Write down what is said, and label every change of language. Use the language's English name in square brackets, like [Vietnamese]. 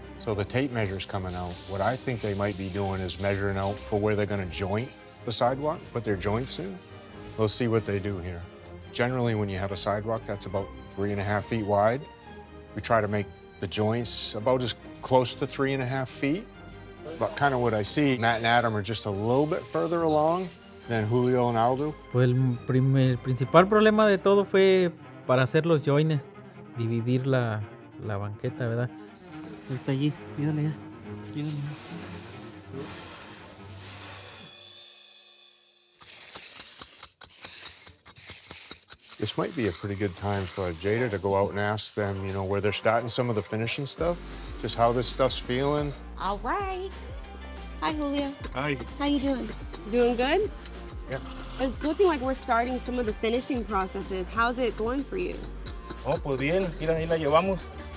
[English] So the tape measure's coming out. What I think they might be doing is measuring out for where they're gonna joint the sidewalk, put their joints in. We'll see what they do here. Generally, when you have a sidewalk that's about 3.5 feet wide, we try to make the joints about as close to 3.5 feet. But kind of what I see, Matt and Adam are just a little bit further along than Julio and Aldo. [Spanish] Pues el principal problema de todo fue para hacer los joines, dividir la banqueta, ¿verdad? Está allí, pídale ya. [English] This might be a pretty good time for Jada to go out and ask them, you know, where they're starting some of the finishing stuff, just how this stuff's feeling. All right. Hi, Julio. Hi. How you doing? Doing good? Yeah. It's looking like we're starting some of the finishing processes. How's it going for you? [Spanish] Oh, pues bien, mira, ahí la llevamos.